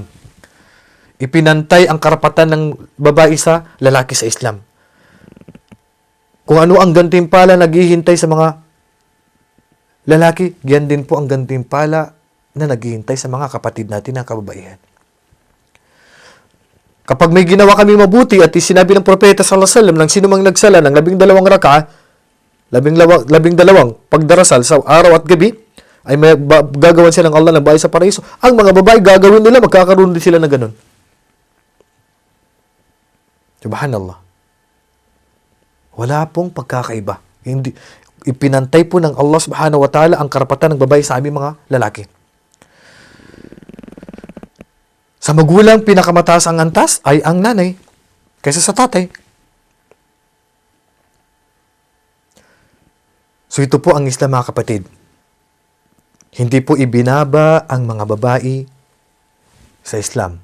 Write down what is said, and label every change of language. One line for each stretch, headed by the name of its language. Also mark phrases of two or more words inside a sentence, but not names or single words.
Filipino: Ipinantay ang karapatan ng babae sa lalaki sa Islam. Kung ano ang gantimpala naghihintay sa mga lalaki, yan din po ang gantimpala na naghihintay sa mga kapatid natin na kababaihan. Kapag may ginawa kami mabuti at sinabi ng propeta
Arabic: sallallahu alaihi wasallam
Filipino: ng sino mang nagsala ng 12 raka'a, 12 pagdarasal sa araw at gabi, ay may gagawan sila ng Allah ng bahay sa paraiso. Ang mga babae gagawin nila, magkakaroon din sila ng ganun. Subhanallah. Wala pong pagkakaiba. Hindi, ipinantay po ng Allah
Arabic: subhanahu wa ta'ala
Filipino: ang karapatan ng babae sa aming mga lalaki. Sa magulang, pinakamataas ang antas ay ang nanay kaysa sa tatay. So ito po ang Islam, mga kapatid. Hindi po ibinaba ang mga babae sa Islam.